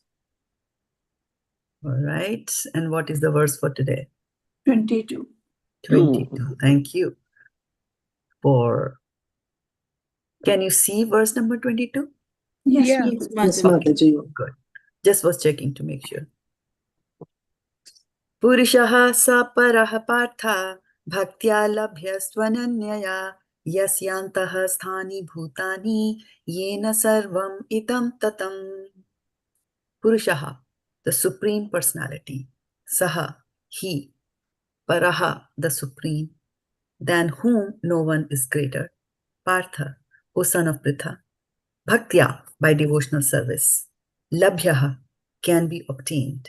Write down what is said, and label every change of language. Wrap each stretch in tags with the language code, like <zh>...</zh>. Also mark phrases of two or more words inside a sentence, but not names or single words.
<en>All right. And what is the verse for today? 22. 22. Thank you. Can you see verse number 22? Yes, Yeah. please. Yes, Mataji. Mataji. Good. Just was checking to make sure.</en> <sa>पुरुषः स परः पार्थ भक्त्या लभ्यस् अनन्यया यस्यान्तःस्थानि भूतानि येन सर्वम् इदम् ततम्.</sa> <en>puruṣaḥ, the Supreme Personality. Saha, he. Paraḥ, the Supreme, than whom no one is greater. Pṛthā, O son of Pṛthā. Bhaktyā, by devotional service. Labhyas, can be obtained.</en>